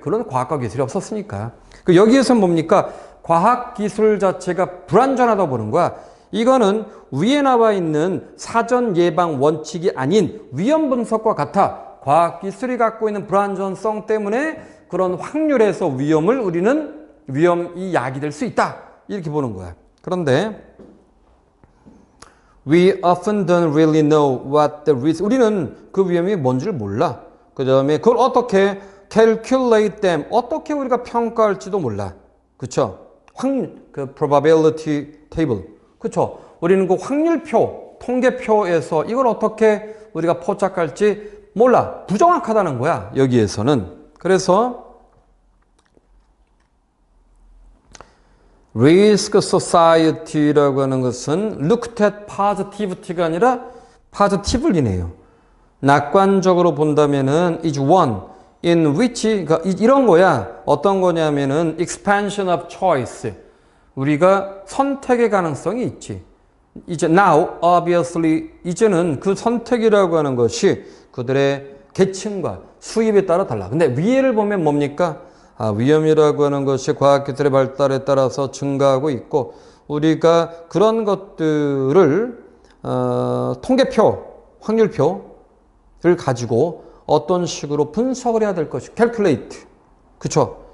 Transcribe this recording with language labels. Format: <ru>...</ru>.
<ko>그런 과학과 기술이 없었으니까. 여기에서 뭡니까? 과학 기술 자체가 불완전하다고 보는 거야. 이거는 위에 나와 있는 사전 예방 원칙이 아닌 위험 분석과 같아. 과학 기술이 갖고 있는 불완전성 때문에 그런 확률에서 위험을 우리는 위험이 야기될 수 있다. 이렇게 보는 거야. 그런데</ko> <en>we often don't really know what the risk.</en> <ko>우리는 그 위험이 뭔지를 몰라. 그 다음에 그걸 어떻게</ko> <en>calculate them.</en> <ko>어떻게 우리가 평가할지도 몰라. 그쵸? 그</ko> <en>probability table.</en> <ko>그쵸? 우리는 그 확률표, 통계표에서 이걸 어떻게 우리가 포착할지 몰라. 부정확하다는 거야. 여기에서는. 그래서 Risk Society라고 하는 것은</ko> <en>looked at positivity</en> <ko>가 아니라</ko> <en>positively</en> <ko>네요. 낙관적으로 본다면은</ko> <en>is one in which,</en> <ko>그러니까 이런 거야.</ko> <en>어떤 거냐면은 expansion of choice.</en> <ko>우리가 선택의 가능성이 있지. 이제</ko> <en>now, obviously,</en> <ko>이제는 그 선택이라고 하는 것이 그들의 계층과 수입에 따라 달라. 근데 위에를 보면 뭡니까? 위험이라고 하는 것이 과학기술의 발달에 따라서 증가하고 있고 우리가 그런 것들을 통계표, 확률표를 가지고 어떤 식으로 분석을 해야 될 것이 calculate. 그쵸?</ko>